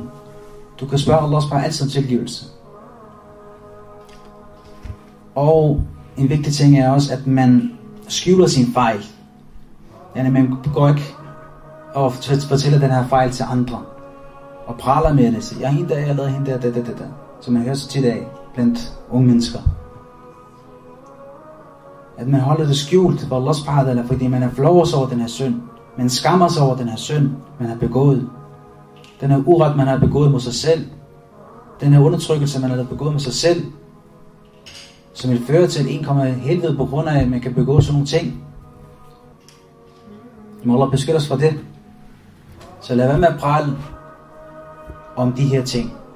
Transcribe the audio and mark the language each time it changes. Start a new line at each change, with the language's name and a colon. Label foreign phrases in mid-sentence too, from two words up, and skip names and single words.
Danish: Du kan spørge Allah subhanahu altid om tilgivelse. Og en vigtig ting er også, at man skjuler sin fejl. Yani man går ikke og fortæller den her fejl til andre og praler med det. Så, hende der, jeg lavede hende der. Så man hører så tit af blandt unge mennesker. At man holder det skjult for Allah
Arabic: سبحانه وتعالى,
Danish: fordi man er flov over den her synd. Man skammer sig over den her synd, man har begået. Den her uret, man har begået mod sig selv. Den her undertrykkelse, man har begået med sig selv. Som vil føre til, at en kommer i helvede på grund af, at man kan begå sådan nogle ting. Må Allah beskytte os fra det. Så lad være med at prale om de her ting.